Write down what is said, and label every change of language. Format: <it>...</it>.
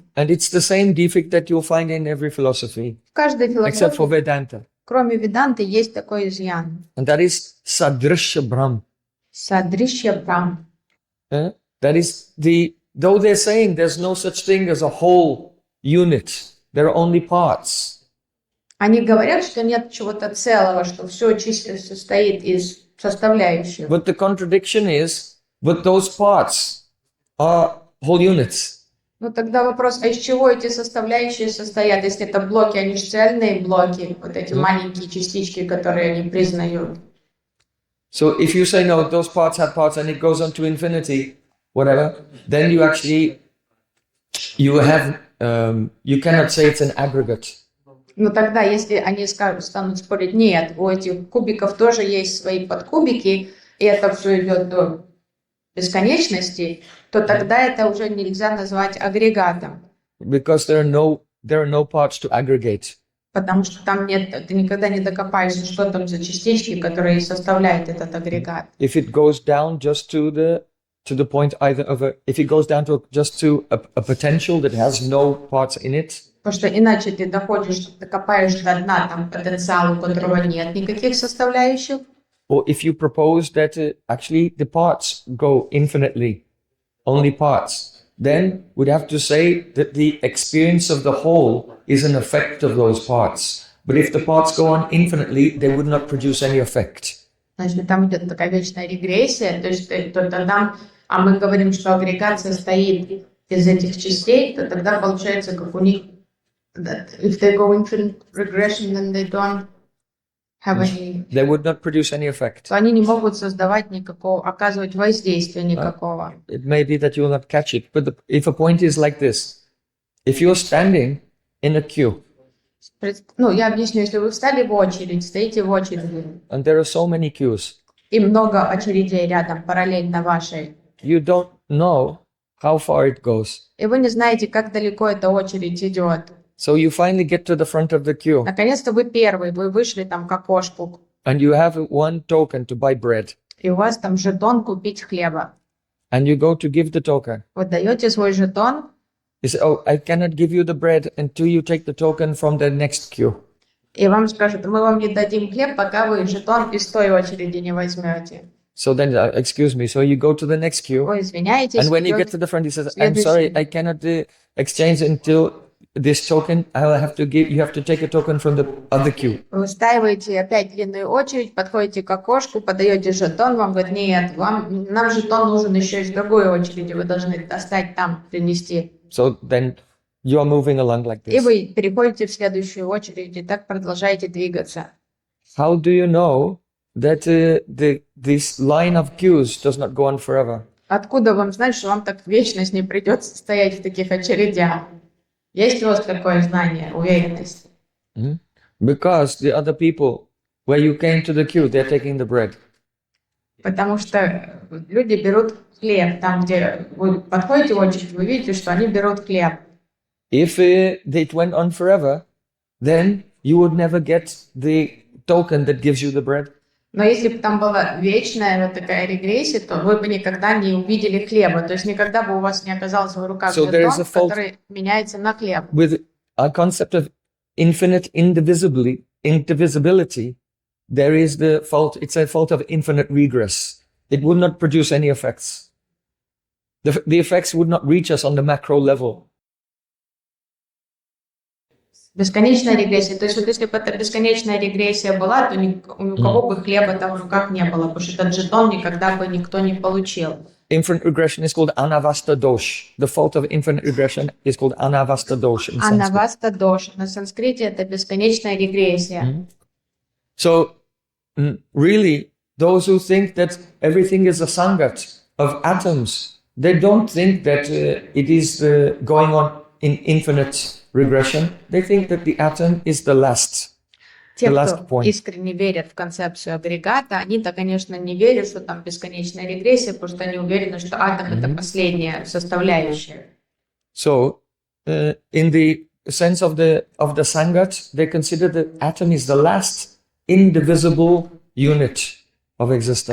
<en>And it's the same defect that you'll find in every philosophy,</en> <ru>В каждой</ru> <en>except for Vedanta.</en> <ru>кроме Веданты, есть такой изъян.</ru> <en>And that is Sadrishya Brahm.</en> <ru>Садришья Брахма.</ru> <en>That is though they're saying there's no such thing as a whole unit, there are only parts.</en> <ru>Они говорят, что нет чего-то целого, что все чисто состоит из составляющих.</ru> <en>But the contradiction is, but those parts are whole units.</en> <ru>Ну тогда вопрос, а из чего эти составляющие состоят? Если это блоки, они же цельные блоки, вот эти маленькие частички, которые они признают.</ru> <en>So if you say no, those parts have parts and it goes on to infinity, whatever, then you actually, you cannot say it's an aggregate.</en> <ru>Но тогда, если они станут спорить, нет, у этих кубиков тоже есть свои подкубики, и это все идет до бесконечности, то тогда это уже нельзя назвать агрегатом.</ru> <en>Because there are no parts to aggregate.</en> <ru>Потому что там нет, ты никогда не докопаешься, что там за частички, которые составляют этот агрегат.</ru> <en>If it goes down just to the point either of if it goes down to just to a potential that has no parts in it.</en> <ru>Потому что иначе ты докопаешь до дна там потенциала, у которого нет никаких составляющих.</ru> <en>Or if you propose that actually the parts go infinitely, only parts, then we'd have to say that the experience of the whole is an effect of those parts. But if the parts go on infinitely, they would not produce any effect.</en> <ru>Значит, там идет такая вечная регрессия, то есть тогда, а мы говорим, что агрегат состоит из этих частей, то тогда получается, как у них,</ru> <en>if they go infinite regression, then they don't have any, They would not produce any effect.</en> <ru>то они не могут создавать никакого, оказывать воздействия никакого.</ru> <en>It may be that you will not catch it, but if a point is like this, if you're standing in a queue,</en> <ru>Ну, я объясню, если вы встали в очередь, стоите в очереди,</ru> <en>and there are so many queues,</en> <ru>и много очередей рядом, параллельно вашей,</ru> <en>you don't know how far it goes.</en> <ru>и вы не знаете, как далеко эта очередь идет.</ru> <en>So you finally get to the front of the queue,</en> <ru>Наконец-то вы первый, вы вышли там к окошку,</ru> <en>and you have one token to buy bread,</en> <ru>и у вас там жетон купить хлеба.</ru> <en>and you go to give the token.</en> <ru>Вы даете свой жетон,</ru> <en>You say, oh, I cannot give you the bread until you take the token from the next queue.</en> <ru>и вам скажут, мы вам не дадим хлеб, пока вы жетон из той очереди не возьмете.</ru> <en>So then, excuse me, so you go to the next queue,</en> <ru>Вы извиняетесь,</ru> <en>and when you get</en> <ru>идете-</ru> <en>to the front, he says, I'm sorry, I cannot exchange until this token. You have to take a token from the other queue.</en> <ru>вы выстаиваете опять длинную очередь, подходите к окошку, подаете жетон, вам говорят, нет, нам жетон нужен еще из другой очереди, вы должны достать там, принести.</ru> <en>So then you are moving along like</en> <ru>И</ru> <en>this.</en> <ru>вы переходите в следующую очередь, и так продолжаете двигаться.</ru> <en>How do you know that this line of queues does not go on forever?</en> <ru>Откуда вам знать, что вам так вечность не придется стоять в таких очередях? Есть у вас такое знание, уверенность?</ru> <en>Because the other people, where you came to the queue, they're taking the bread.</en> <ru>Потому что люди берут хлеб, там, где вы подходите в очередь, вы видите, что они берут хлеб.</ru> <en>If it went on forever, then you would never get the token that gives you the bread.</en> <ru>Но если бы там была вечная вот такая регрессия, то вы бы никогда не увидели хлеба. То есть никогда бы у вас не оказалось в руках</ru> <en>So there is</en> <ru>жетон,</ru> <en>a fault-</en> <ru>который меняется на хлеб.</ru> <en>With our concept of infinite indivisibility, there is the fault, it's a fault of infinite regress. It would not produce any effects. The effects would not reach us on the macro level.</en> <ru>Бесконечная регрессия. То есть вот если бы эта бесконечная регрессия была, то ни у кого бы хлеба там в руках не было, потому что этот жетон никогда бы никто не получил.</ru> <en>Infinite regression is called anavasta dosh. The fault of infinite regression is called anavasta dosh in Sanskrit.</en> <ru>Анаваста дош. На санскрите это бесконечная регрессия.</ru> <en>So, really, those who think that everything is a sangat of atoms, they don't think that it is going on in infinite regression. They think that the atom is the last</en> <ru>Те,</ru> <en>last</en> <ru>кто</ru> <en>point.</en> <ru>искренне верят в концепцию агрегата, они-то, конечно, не верят, что там бесконечная регрессия, потому что они уверены, что атом — это последняя составляющая.</ru> <en>So, in the sense of the sangat, they consider the atom is the last indivisible unit of existence.</en>